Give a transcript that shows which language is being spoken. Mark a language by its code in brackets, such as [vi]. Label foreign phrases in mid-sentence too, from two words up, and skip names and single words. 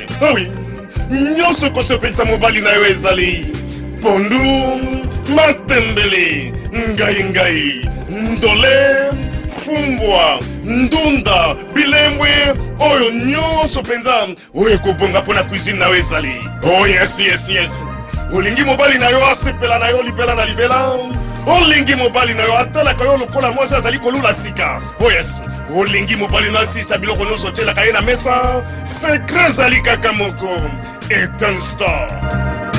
[ln] Eh oui, nyonso ko so penza mobali na yo ezali. Pondu, matembele, ngai, ndole, fumbwa, ndunda, bilembwe, oyo nyonso penza, oyo kobonga pona cuisine na ezali. [en] Oh yes, yes, yes. [ln] Olingi mobali na yo asepela na yo libela na libela. Olingi mobali na yo atala ka yo lokola mwasi azali kolula sika. [en] Oh yes. [ln] Olingi mobali na si sabilo kono sotela ka ye na mesa. Secret zali kaka moko. Eden Store.